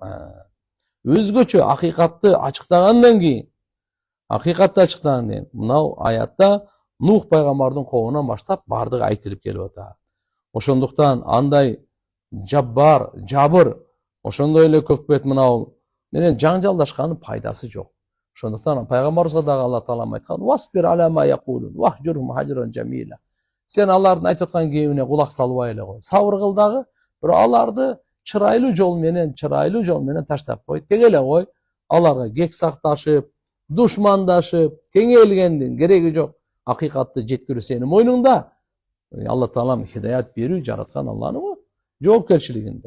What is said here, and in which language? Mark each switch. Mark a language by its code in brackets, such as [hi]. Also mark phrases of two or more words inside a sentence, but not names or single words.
[ky] Өзгөчө акыйкатты ачыктагандан кийин, мынау аятта Нух пайгамбардын коомунан баштап бардыгы айтылып келип атат. Ошондуктан андай жабыр, ошондой эле көкпет мынау менен жаңжалдашкандын пайдасы жок. Ошондуктан пайгамбарыбызга дагы Алла Таала айткан: [ar] "واصبر على ما يقولون, واهجرهم هجرا جميلا." [ky] Сен алардын айтып аткан кебине кулак салбай эле кой. Сабыр кыл дагы, бирок аларды чырайлуу жол менен таштап кой. Тең эле кой. Аларга кек сакташып, душмандашып, теңелгендин кереги жок. Акыйкатты жеткирүү сенин мойнуңда. Алла Таалам хидаят берүү жараткан Алланын жоопкерчилигинде.